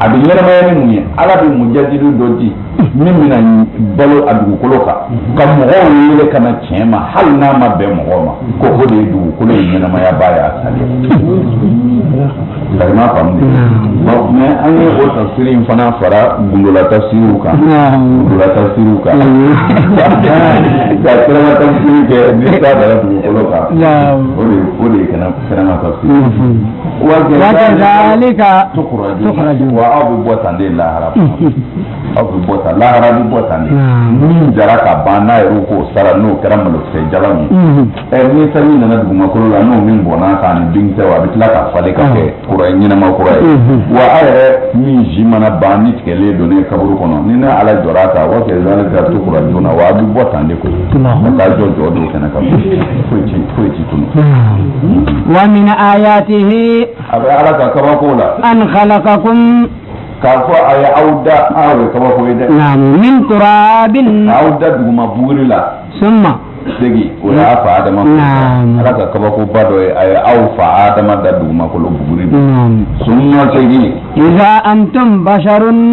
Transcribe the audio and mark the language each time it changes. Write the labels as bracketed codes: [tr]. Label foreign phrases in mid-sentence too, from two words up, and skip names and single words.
[bm] bɛ ɲɛnɛmaya ni mun ye ala bɛ mujadilu dɔ di min bɛna balo a dugukolo kan ka mɔgɔw wele ka na tiɲɛ ma hali n'a ma bɛn mɔgɔw ma ko o de ye dugukolo ye ɲɛnɛmaya ba ye a sali lagima faamu de mais an ye o tafsiri in fana fara gundola tafsiriw kan ka kɛnɛma tafsiri kɛ ni k'a dara dugukolo kan o de ye kɛnɛma tafsiri [ar] وكذلك [bm] تخرجون wa aw bɛ bɔ tan de lahara aw bɛ bɔ tan lahara bɛ bɔ tan de min jara ka ban n'a yɛrɛ k'o sara n'o kɛra malokisɛ jalan ye ni sanji nana dugumakolo la n'o min bɔnna k'a ni denkisɛ a bɛ tila ka falen ka kɛ kura ye ɲɛnama kura ye wa a yɛrɛ min ji mana ban ni tigɛlen don ne kaburu kɔnɔ ni ne ala jɔra a kan wa [ar] كذلك تخرجون [bm] wa a bɛ bɔ tan de koyi ka taa jɔ do kɛnɛ kan foyi ti tunu. [ar] ومن آياته [bm] a bɛ ala ka kabako la [ar] أن خلقكم [bm] k'a fɔ a ye aw da aw ye kabako ye dɛ. [ar] من تراب. [bm] Aw da duguma buguri la. summa. segi o y'a fa Adama. Ala ka kabakoba dɔ ye a ye aw fa Adama da dugumakolo buguri la. [ar] summa segi. إذا أنتم بشر.